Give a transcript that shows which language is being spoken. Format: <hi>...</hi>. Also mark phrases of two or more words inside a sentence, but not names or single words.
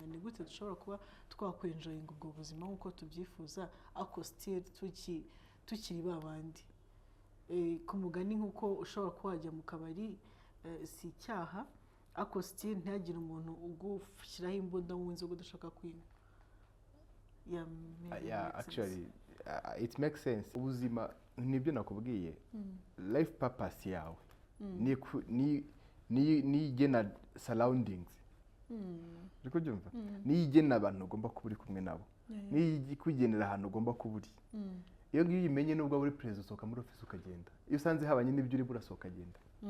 <rw>Ni gute dushobora kuba twakwenjoyinga ubwo buzima nk'uko tubyifuza ako still tukiri babandi ku mugani nk'uko ushobora kuba wajya mu kabari si icyaha ako still ntihagire umuntu ugushyiraho imbunda mu nzoga udashaka kunywa.</rw> <en>Actually it makes sense.</en> <rw>Ubuzima nibyo nakubwiye</rw> <en>life purpose</en> <rw>yawe ni igena surroundings uri kubyumva ni igena abantu ugomba kuba uri kumwe nabo ni kugenera ahantu ugomba kuba uri iyo ngiyo uyimenye nubwo uri perezida usohoka muri office ukagenda iyo usanze habanye n'ibyo uri burasohoka agenda</rw>